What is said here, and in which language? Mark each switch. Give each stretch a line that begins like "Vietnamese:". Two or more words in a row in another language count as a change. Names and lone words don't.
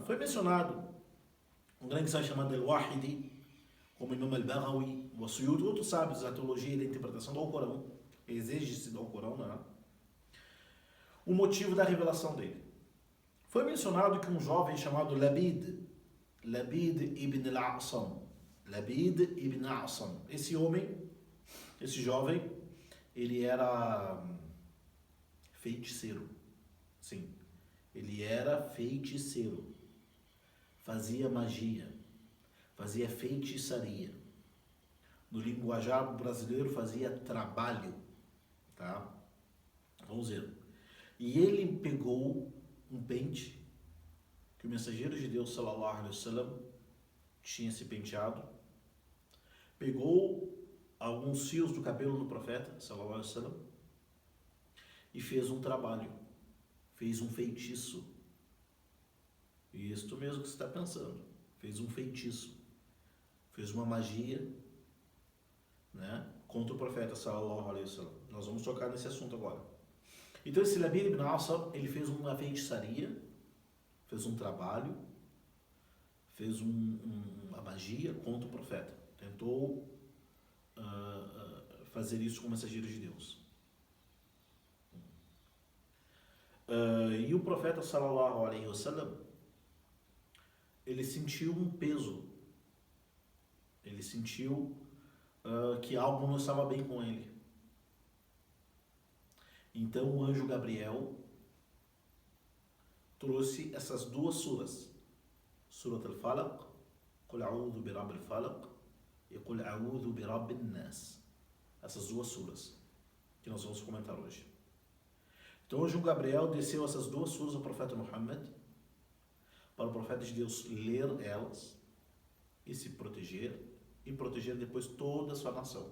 Portuguese: Foi mencionado um grande sábio chamado Al-Wahidi, como Imam Al-Baghawi, o Suyuti, outros sábios da teologia e da interpretação do Alcorão, exige-se do Alcorão, né? O motivo da revelação dele. Foi mencionado que um jovem chamado Labid ibn al-A'sam, esse homem, esse jovem, ele era feiticeiro. Sim, ele era feiticeiro. Fazia magia, fazia feitiçaria. No linguajar brasileiro fazia trabalho, tá? Vamos ver. E ele pegou um pente que o mensageiro de Deus,
Arabic: صلى الله عليه وسلم,
Portuguese: tinha se penteado, pegou alguns fios do cabelo do profeta,
Arabic: صلى الله عليه وسلم,
Portuguese: e fez um trabalho, fez um feitiço. E isto mesmo que você está pensando, fez um feitiço, fez uma magia, né, contra o profeta,
Arabic: صلى الله عليه وسلم.
Portuguese: Nós vamos tocar nesse assunto agora. Então esse Labid ibn al-A'sam, ele fez uma feitiçaria, fez um trabalho, fez uma magia contra o profeta. Tentou fazer isso com o mensageiro de Deus. E o profeta,
Arabic: صلى الله عليه وسلم,
Portuguese: ele sentiu um peso. Ele sentiu que algo não estava bem com ele. Então o anjo Gabriel trouxe essas duas suras,
Arabic: سورة الفلق، قل أعوذ برب الفلق, e قل أعوذ برب الناس.
Portuguese: Essas duas suras que nós vamos comentar hoje. Então o anjo Gabriel desceu essas duas suras ao profeta Muhammad, para o profeta de Deus ler elas e se proteger, e proteger depois toda a sua nação.